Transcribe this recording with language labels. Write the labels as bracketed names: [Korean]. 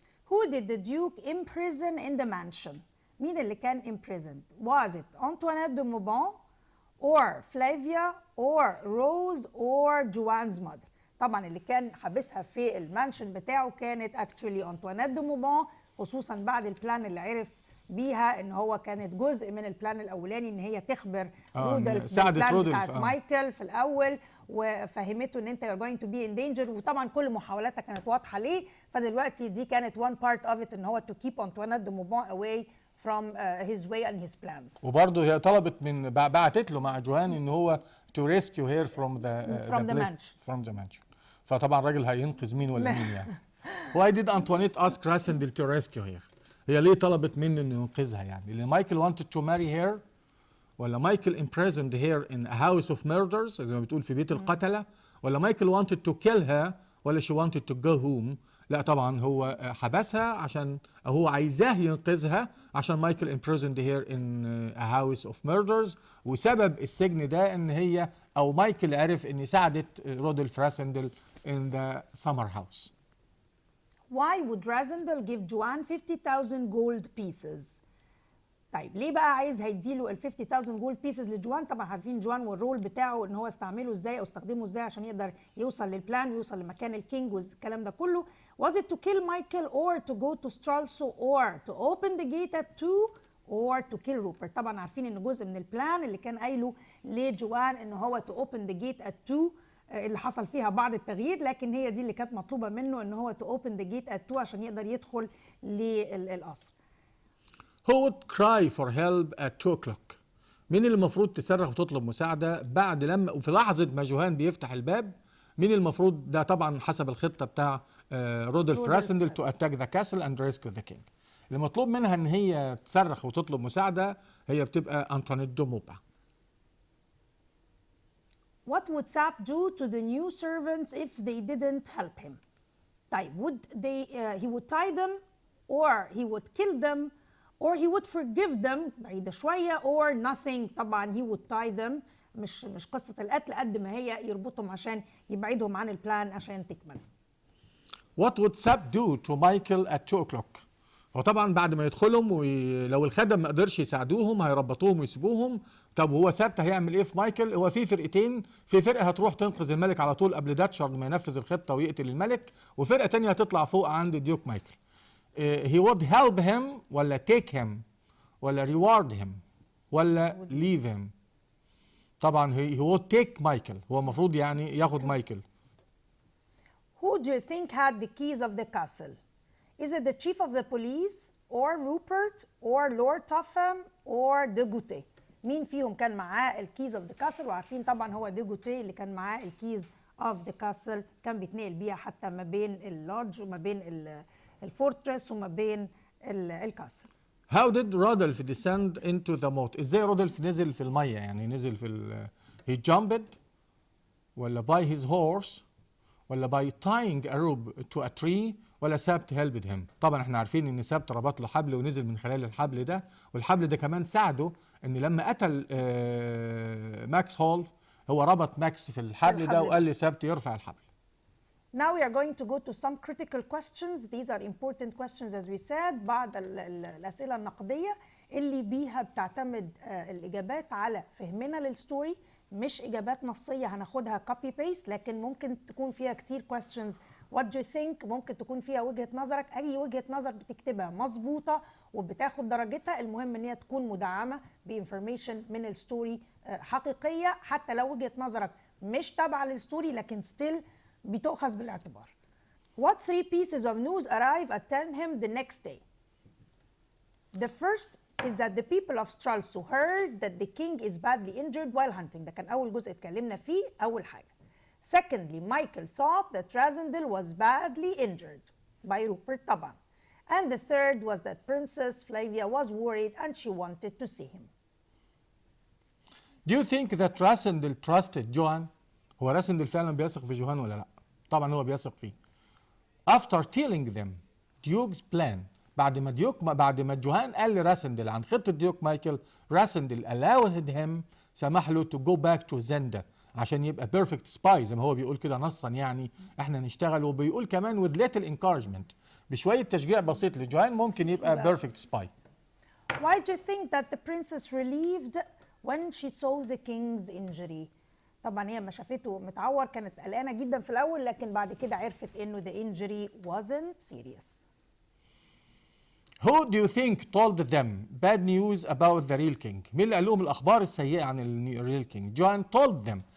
[English] Who did the Duke imprison in the mansion؟ [Arabic] مين اللي كان imprisoned؟ [English] Was it Antoinette de Bourbon or Flavia or Rose or Joanne's mother؟ [Arabic] طبعا اللي كان حابسها في المانشن بتاعه كانت actually أنطوانيت دي موبان، خصوصا بعد البلان اللي عرف بيها ان هو كانت جزء من البلان الاولاني ان هي تخبر رودولف بالبلان بتاعت مايكل في الاول وفهمته ان انت [English] you're going to be in danger [Arabic] وطبعا كل محاولاتها كانت واضحه ليه. فدلوقتي دي كانت [English] one part of it [Arabic] ان هو [English] to keep [Arabic] أنطوانيت دي موبان [English] away from his way and his plans. [Arabic] وبرضه هي طلبت من بعتت له مع جوان ان هو [English] to rescue her from the mansion. [Arabic] فطبعا الراجل هينقذ مين ولا مين يعني. [English] Why did Antoinette ask Rassendyll to rescue her؟ [Arabic] هي ليه طلبت منه انه ينقذها يعني؟ لان مايكل [English] wanted to marry her [Arabic] ولا مايكل [English] imprisoned her in a house of murders [Arabic] زي ما بتقول في بيت القتلة ولا مايكل [English] wanted to kill her [Arabic] ولا [English] she wanted to go home؟ [Arabic] لا طبعا هو حبسها عشان هو عايزاه ينقذها عشان مايكل imprisoned her in a house of murders وسبب السجن ده ان هي او مايكل عرف ان ساعدت رودولف راسندل [English] in the summer house. Why would Rassendyll give Joanne 50,000 gold pieces؟ [Arabic] طيب ليه بقى عايز هيديله ال 50,000 جولد بيسز لجوان؟ طبعا عارفين جوان والرول بتاعه ان هو استعمله ازاي او استخدمه ازاي عشان يقدر يوصل للبلان ويوصل لمكان الكينج والكلام ده كله. [English] Was it to kill Michael or to go to Stralsund or to open the gate at 2 or to kill Rupert؟ [Arabic] طبعا عارفين ان جزء من البلان اللي كان قايله لجوان ان هو [English] to open the gate at 2 [Arabic] اللي حصل فيها بعض التغيير لكن هي دي اللي كانت مطلوبه منه ان هو to open the gate at 2 عشان يقدر يدخل للقصر. [English] Who would cry for help at 2 o'clock؟ [Arabic] مين اللي المفروض تصرخ وتطلب مساعدة بعد لما وفي لحظة ما جوهان بيفتح الباب؟ مين المفروض ده طبعا حسب الخطة بتاع رودولف راسندل [English] to attack the castle and rescue the king. [Arabic] اللي مطلوب منها ان هي تصرخ وتطلب مساعدة هي بتبقى أنطوانيت دي موبان. [English] What would Sap do to the new servants if they didn't help him؟ [Arabic] طيب [English] he would tie them or he would kill them or he would forgive them [Arabic] بعيدة شوية [English] or nothing. [Arabic] طبعا [English] he would tie them [Arabic] مش قصة القتل قد ما هي يربطهم عشان يبعدهم عن البلان عشان تكمل. [English] What would Sap do to Michael at 2 o'clock؟ [Arabic] هو طبعا بعد ما يدخلهم ولو الخدم ما قدرش يساعدوهم هيربطوهم ويسيبوهم. طب هو سابت هيعمل ايه في مايكل؟ هو في فرقتين، في فرقه هتروح تنقذ الملك على طول قبل داتشارد ما ينفذ الخطه ويقتل الملك وفرقه تانية هتطلع فوق عند ديوك مايكل. [English] he would help him ولا take him ولا reward him ولا leave him؟ [Arabic] طبعا [English] he would take Michael, [Arabic] هو المفروض يعني ياخد مايكل. [English] Who do you think had the keys of the castle؟ Is it the chief of the police or Rupert or Lord Topham or de Goutet؟ [Arabic] مين فيهم كان معاه الكيز اوف ذا كاسل؟ وعارفين طبعا هو دي جوتيه اللي كان معاه الكيز اوف ذا كاسل كان بيتنقل بيها حتى ما بين اللودج وما بين الفورترس وما بين الكاسل. [English] How did Rodolph descend into the moat؟ [Arabic] ازاي رودولف نزل في الميه يعني نزل في [English] he jumped [Arabic] ولا [English] by his horse [Arabic] ولا [English] by tying a rope to a tree [Arabic] ولا سابت [English] helped him؟ [Arabic] طبعا احنا عارفين ان سابت ربط له حبل ونزل من خلال الحبل ده والحبل ده كمان ساعده ان لما قتل ماكس هول هو ربط ماكس في الحبل ده وقال لي سابت يرفع الحبل. [English] Now we are going to go to some critical questions. These are important questions as we said. [Arabic] بعض الأسئلة النقدية اللي بيها بتعتمد الإجابات على فهمنا للستوري، مش إجابات نصية هناخدها [English] copy paste، [Arabic] لكن ممكن تكون فيها كتير questions. [English] What do you think؟ [Arabic] ممكن تكون فيها وجهة نظرك، أي وجهة نظر بتكتبها مظبوطة وبتاخد درجتها. المهم إن هي تكون مدعمة بإنفورميشن من الستوري حقيقية، حتى لو وجهة نظرك مش تابعة للستوري لكن still بتؤخذ بالاعتبار. [English] What 3 pieces of news arrive at Turnham the next day? The first is that the people of Stralsund heard that the king is badly injured while hunting. [Arabic] ده كان أول جزء اتكلمنا فيه أول حاجة. [English] Secondly, Michael thought that Rasendel was badly injured by Rupert [Arabic] طبعا. [English] And the third was that Princess Flavia was worried and she wanted to see him. Do you think that Rasendel trusted Johan؟ [Arabic] هو راسندل فعلا بيثق في جوهان ولا لا؟ طبعا هو بيثق فيه. [English] After telling them Duke's plan، [Arabic] بعد ما جوهان قال لراسندل عن خطة ديوك مايكل، راسندل [English] allowed him، [Arabic] سمح له [English] to go back to [Arabic] زندا عشان يبقى [English] perfect spy [Arabic] زي ما هو بيقول كده نصا، يعني احنا نشتغل. وبيقول كمان [English] with little encouragement، [Arabic] بشوية تشجيع بسيط لجوهان ممكن يبقى [English] perfect spy. Why do you think that the princess relieved when she saw the king's injury؟ [Arabic] طبعا هي ما شافته متعور كانت قلقانه جدا في الاول، لكن بعد كده عرفت انه [English] the injury wasn't serious. Who do you think told them bad news about the real king؟ [Arabic] مين اللي قال لهم الاخبار السيئه عن الريل كينج؟ جوان [English] told them.